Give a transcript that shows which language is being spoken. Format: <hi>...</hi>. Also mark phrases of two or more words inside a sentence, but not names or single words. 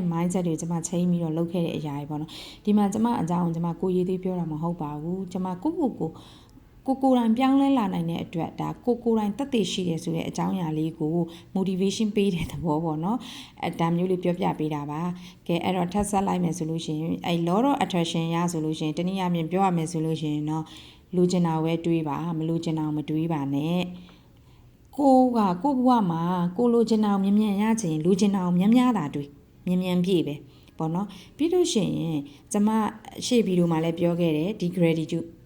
<my>mindset တွေကျမချိန်ပြီးတော့လုပ်ခဲ့တဲ့အရာတွေပေါ့နော်ဒီမှာကျမအကြောင်းကျမကိုရေးသေးပြောတာမဟုတ်ပါဘူးကျမကိုယ်တိုင်ပြောင်းလဲလာနိုင်တဲ့ အတွက်ဒါကိုယ်တိုင်တက်တည်ရှိတယ်ဆိုတဲ့အကြောင်းအရာလေးကို motivation ပေးတဲ့သဘောပေါ့နော်ဒါမျိုးလေးပြောပြပေးတာပါကဲအဲ့တော့ထပ်ဆက်လိုက်မယ်ဆိုလို့ရှိရင်အဲ့</my> <en>law of attraction</en> <my>ရဆိုလို့ရှိရင်တနည်းအားဖြင့်ပြောရမယ်ဆိုလို့ရှိရင်တော့လိုချင်တာပဲတွေးပါမလိုချင်တာမတွေးပါနဲ့ကိုဘဝမှာကိုလိုချင်တာကိုမြန်ရချင်လိုချင်တာကိုများတာတွေမြန်ပြည့်ပဲပေါ့နော်ပြီးလို့ရှိရင်ကျမရှေ့ဗီဒီယိုမှာလည်းပြောခဲ့တယ်ဒီ gratitude</my>